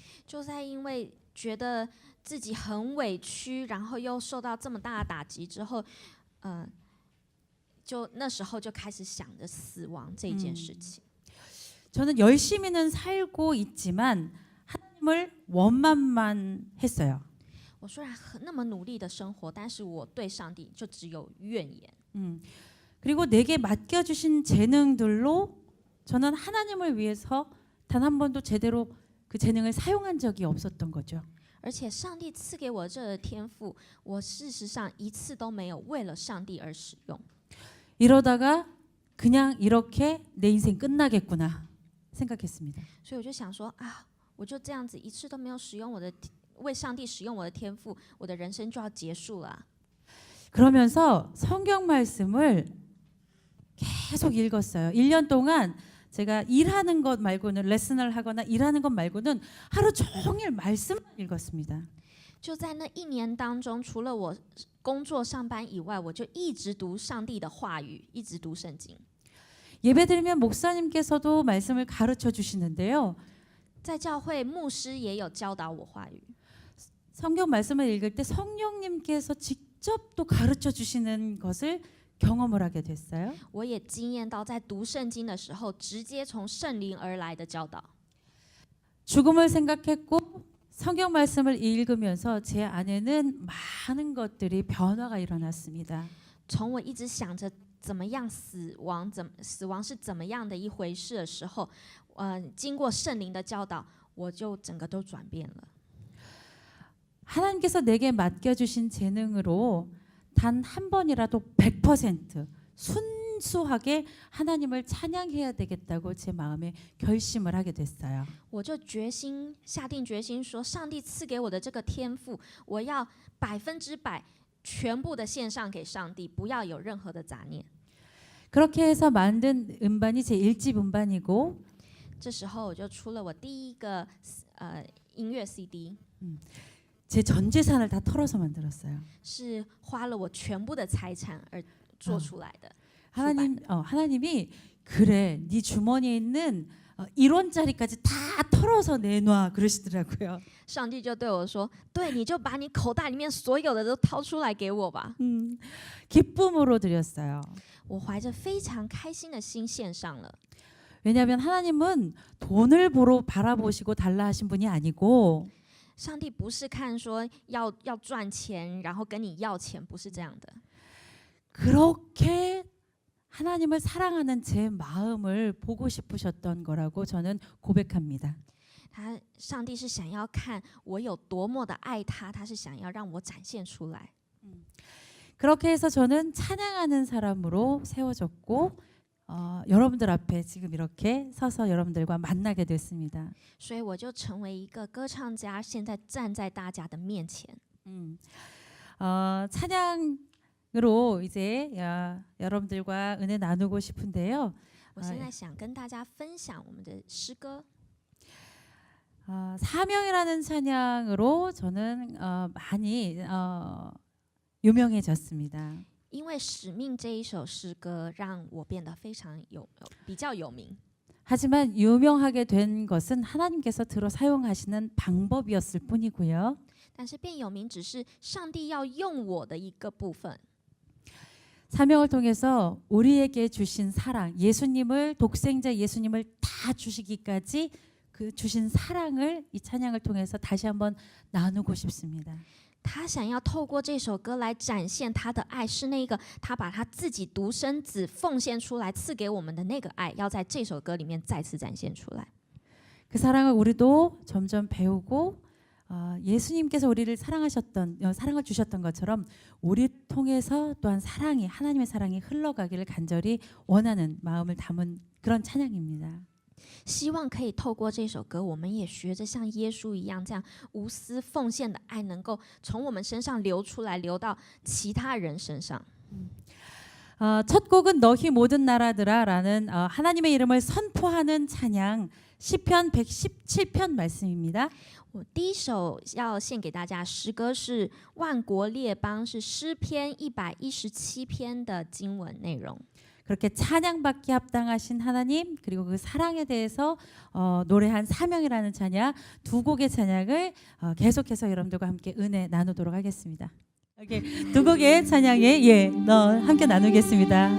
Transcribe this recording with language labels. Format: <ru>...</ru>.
<zh>就在因为觉得自己很委屈，然后又受到这么大的打击之后，就那时候就开始想着死亡这件事情。</zh> <ko>저는 열심히는 살고 있지만 하나님을 원망만 했어요.</ko> <zh>我虽然那么努力的生活，但是我对上帝就只有怨言。</zh> <ko>그리고 내게 맡겨주신 재능들로 저는 하나님을 위해서 단 한 번도 제대로 그 재능을 사용한 적이 없었던 거죠.</ko> <zh>而且上帝赐给我这个天赋，我事实上一次都没有为了上帝而使用。</zh> <ko>이러다가 그냥 이렇게 내 인생 끝나겠구나 생각했습니다.</ko> <zh>所以我就想说啊，我就这样子一次都没有使用为上帝使用我的天赋，我的人生就要结束了。</zh> <ko>그러면서 성경 말씀을 계속 읽었어요. 1년 동안 제가 일하는 것 말고는 레슨을 하거나 일하는 것 말고는 하루 종일 말씀을 읽었습니다.</ko> <zh>就在那一年当中，除了我工作上班以外，我就一直读上帝的话语，一直读圣经。</zh> <ko>예배드리면 목사님께서도 말씀을 가르쳐 주시는데요.</ko> <zh>在教会，牧师也有教导我话语。</zh> <ko>성경 말씀을 읽을 때 성령님께서 직접 또 가르쳐 주시는 것을 경험을 하게 됐어요.</ko> <zh>我也经验到，在读圣经的时候，直接从圣灵而来的教导。</zh> <ko>죽음을 생각했고 성경 말씀을 읽으면서 제 안에는 많은 것들이 변화가 일어났습니다.</ko> <zh>从我一直想着怎么样死亡是怎么样的一回事的时候，经过圣灵的教导，我就整个都转变了。</zh> <ko>하나님께서 내게 맡겨주신 재능으로 단 한 번이라도 100% 순수하게 하나님을 찬양해야 되겠다고 제 마음에 결심을 하게 됐어요.</ko> <zh>我就下定决心说，上帝赐给我的这个天赋，我要100%全部的献上给上帝，不要有任何的杂念。</zh> <ko>그렇게 해서 만든 음반이 제 1집 음반이고</ko> <zh>这时候我就出了我第一个音乐 CD，</zh> <ko>제 전 재산을 다 털어서 만들었어요.</ko> <zh>是花了我全部的财产而做出来的。</zh> <ko>하나님이 그래, 네 주머니에 있는 1원짜리까지 다 털어서 내놔 그러시더라고요.</ko> <zh>上帝就对我说：“对，你就把你口袋里面所有的都掏出来给我吧。</zh> <ko>기쁨으로 드렸어요. ”</ko> <zh>我怀着非常开心的心献上了。</zh> <ko>왜냐하면 하나님은 돈을 바라보시고 달라 하신 분이 아니고</ko> <zh>上帝不是看说要赚钱，然后跟你要钱，不是这样的。</zh> <ko>그렇게 하나님을 사랑하는 제 마음을 보고 싶으셨던 거라고 저는 고백합니다.</ko> <zh>上帝是想要看我有多么的爱他，他是想要让我展现出来。</zh> <ko>그렇게 해서 저는 찬양하는 사람으로 세워졌고 여러분들 앞에 지금 이렇게 서서 여러분들과 만나게 됐습니다.</ko> <zh>所以我就成为一个歌唱家，现在站在大家的面前。</zh> <ko>찬양으로 이제 여러분들과 은혜 나누고 싶은데요.</ko> <zh>我现在想跟大家分享我们的诗歌。</zh> <ko>사명이라는 찬양으로 저는 많이 유명해졌습니다.</ko> <zh>因为使命这一首诗歌，让我变得比较有名。</zh> <ko>하지만 유명하게 된 것은 하나님께서 들어 사용하시는 방법이었을 뿐이고요.</ko> <zh>但是变有名只是上帝要用我的一个部分。</zh> <ko>사명을 통해서 우리에게 주신 사랑, 예수님을 독생자 예수님을 다 주시기까지 그 주신 사랑을 이 찬양을 통해서 다시 한번 나누고 싶습니다.</ko> <zh>他想要透过这首歌来展现他的爱，是那个他把他自己独生子奉献出来赐给我们的那个爱，要在这首歌里面再次展现出来。</zh> <ko>그 사랑을 우리도 점점 배우고 예수님께서 우리를 사랑을 주셨던 것처럼 우리 통해서 또한 하나님의 사랑이 흘러가기를 간절히 원하는 마음을 담은 그런 찬양입니다.</ko> <zh>希望可以透过这首歌，我们也学着像耶稣一样，这样无私奉献的爱，能够从我们身上流出来，流到其他人身上。</zh> <ko>첫 곡은 너희 모든 나라들아라는 하나님의 이름을 선포하는 찬양 시편 117편 말씀입니다.</ko> <zh>我第一首要献给大家诗歌是《万国列邦》，是诗篇117篇的经文内容。</zh> <ko>그렇게 찬양받기 합당하신 하나님 그리고 그 사랑에 대해서 노래한 사명이라는 찬양 두 곡의 찬양을 계속해서 여러분들과 함께 은혜 나누도록 하겠습니다. 오케이. 두 곡의 찬양에 함께 나누겠습니다.</ko>